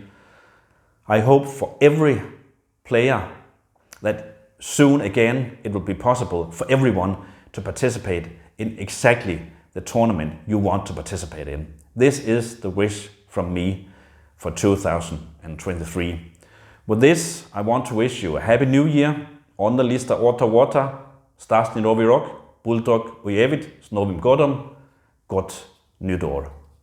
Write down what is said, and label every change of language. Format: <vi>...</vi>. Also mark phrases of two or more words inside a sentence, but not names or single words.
<en>I hope for every player that soon again it will be possible for everyone to participate in exactly the tournament you want to participate in. This is the wish from me for 2023. With this, I want to wish you a happy new year.</en> <fi>Onnellista vuotta,</fi> <cs>stasni novi rok,</cs> <hu>bulldog og evigt,</hu> <ru>с новым годом,</ru> <da>godt nytår.</da>